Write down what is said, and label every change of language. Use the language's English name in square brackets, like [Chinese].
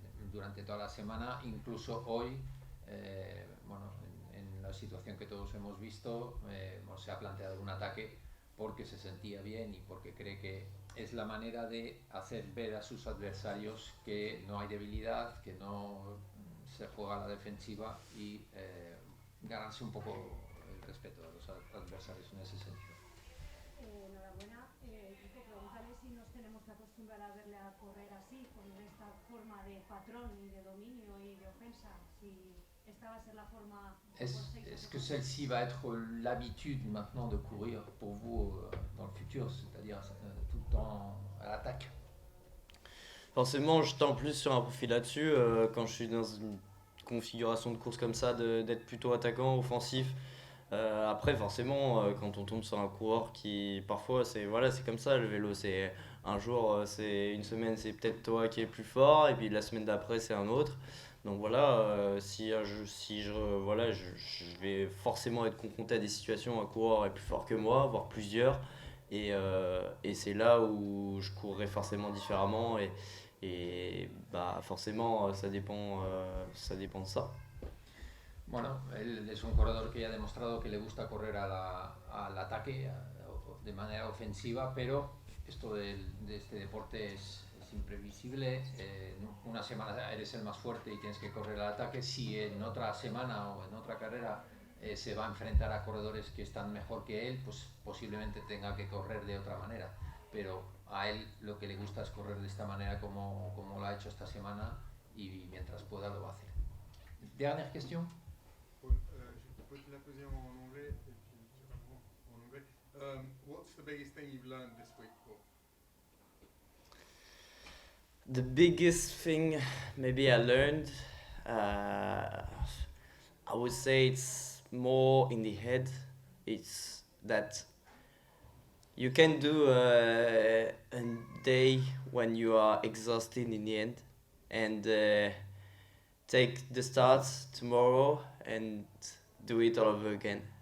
[Spanish] durante toda la semana, incluso hoy, bueno, en la situación que todos hemos visto, bueno, se ha planteado un ataque porque se sentía bien y porque cree que es la manera de hacer ver a sus adversarios que no hay debilidad, que no se juega a la defensiva y ganarse un poco el respeto de los adversarios en ese sentido. Enhorabuena. Quiero preguntarle si nos tenemos que acostumbrar a verle a correr así, con esta forma de patrón y de dominio y de ofensa, si esta va a ser la forma... [French] Est-ce que celle-ci va être l'habitude maintenant de courir pour vous dans le futur, c'est-à-dire tout le temps à l'attaque? Forcément, je tends plus sur un profil là-dessus quand je suis dans une configuration de course comme ça, d'être plutôt attaquant, offensif. Après, forcément, quand on tombe sur un coureur qui, parfois, c'est voilà, c'est comme ça, le vélo, c'est un jour, c'est une semaine, c'est peut-être toi qui es plus fort, et puis la semaine d'après, c'est un autre. Donc voilà, voilà, je vais forcément être confronté à des situations où un coureur est plus fort que moi, voire plusieurs, et c'est là où je courrai forcément différemment, et bah, forcément, ça dépend de ça. [Spanish] Bueno, él es un corredor que ya ha demostrado que le gusta correr al ataque de manera ofensiva, pero esto de este deporte es imprevisible. Una semana eres el más fuerte y tienes que correr al ataque. Si en otra semana o en otra carrera se va a enfrentar a corredores que están mejor que él, pues posiblemente tenga que correr de otra manera. Pero a él lo que le gusta es correr de esta manera como lo ha hecho esta semana y mientras pueda lo va a hacer. [French] Dernière question. Je peux te la poser en anglais et puis tu réponds en anglais. [English] What's the biggest thing you've learned this week, Paul? The biggest thing maybe I learned, I would say it's more in the head. It's that you can do a day when you are exhausted in the end and take the start tomorrow and do it all over again.